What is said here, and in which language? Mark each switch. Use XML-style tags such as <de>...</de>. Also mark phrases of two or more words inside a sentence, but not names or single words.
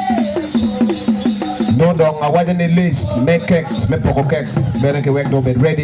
<ach>No dong awajan ni</ach> <en>list make cakes</en> <ach>me poko cakes beren ke wek do</ach> <en>be ready.</en>